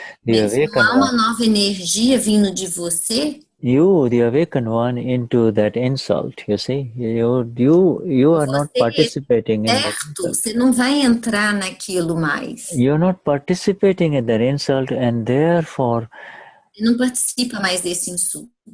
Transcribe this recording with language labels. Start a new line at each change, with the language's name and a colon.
Portuguese: Mas não há uma nova energia vindo de você.
English: You, the awakened one, into that insult, you see. You are not participating in that insult.
Portuguese: Você não vai entrar naquilo mais.
English: You're not participating in that insult, and therefore
Portuguese: Você não participa mais desse insulto.